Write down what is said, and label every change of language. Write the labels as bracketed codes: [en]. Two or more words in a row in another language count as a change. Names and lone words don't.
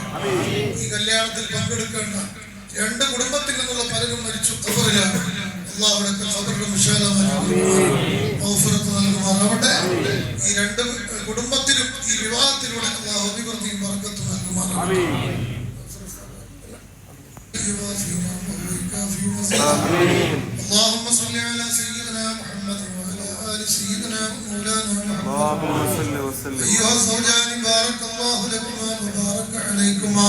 [ml] ഈ കല്യാണത്തിൽ പങ്കെടുക്കേണ്ട രണ്ട് കുടുംബത്തിൽ നിന്നുള്ള പലരും മരിച്ചു ഖബറിലാണ്. അല്ലാഹുവിന്റെ ഖബറിനെ വിശാലമാക്കി മഗ്ഫിറത്ത് നൽകുമാറാവട്ടെ. ഈ രണ്ട് കുടുംബത്തിലും ഈ വിവാഹത്തിലൂടെ അല്ലാഹു അഭിവൃദ്ധിയും ബർക്കത്തും നൽകുമാറാവട്ടെ. [ar] اللهم صل على سيدنا محمد وعلى آل سيدنا مولانا محمد. اللهم صل وسلم. أيها الزوجان بارك الله لكما وبارك عليكما.